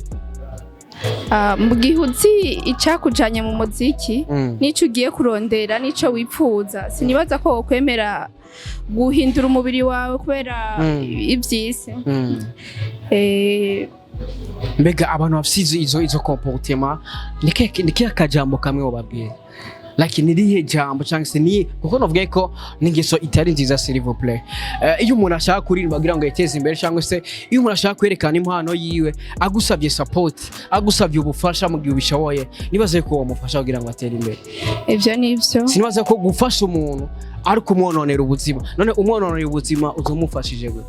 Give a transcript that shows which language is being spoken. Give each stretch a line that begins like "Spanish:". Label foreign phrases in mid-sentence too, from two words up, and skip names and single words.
Rundi: mu gihe uzi icakujanye mu muziki n'ico ugiye kurondera n'ico wipfuza sinibaza ko wokwemera guhindura umubiri wawe kubera ivyisi mbega abantu bafise izo comportement niki akajambo kamwe wababwira like nirihe jambo cyangwa se ni kuko novuga ko ningeso itari nziza
French: s'il vous plaît
Rundi: iyo umuntu ashaka kuririmba kugira ngo yiteze imbere cyangwa se iyo umuntu ashaka kwerekana impano yiwe agusabye support agusabye ubufasha mu gihe ubishoboye nibaze ko wamufasha kugira ngo atere imbere ivyo nivyo sinibaze ko gufasha umuntu ari kumwononera ubuzima none umwononera ubuzima uzomufashije gwe